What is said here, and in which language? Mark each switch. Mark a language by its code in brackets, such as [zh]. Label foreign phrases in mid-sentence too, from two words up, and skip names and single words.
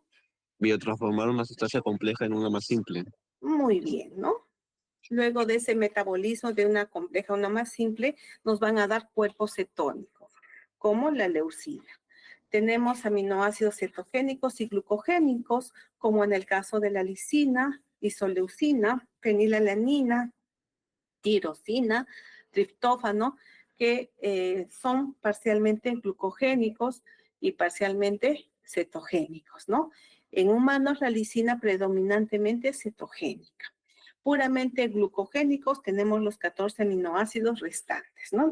[es] Biotransformar una sustancia compleja en una más simple. Muy bien, ¿no? Luego de ese metabolismo de una compleja a una más simple, nos van a dar cuerpos cetónicos, como la leucina. Tenemos aminoácidos cetogénicos y glucogénicos, como en el caso de la lisina, isoleucina, fenilalanina, tirosina, triptófano, que son parcialmente glucogénicos y parcialmente cetogénicos, ¿no? En humanos la lisina predominantemente cetogénica. Puramente glucogénicos tenemos los 14 aminoácidos restantes, ¿no?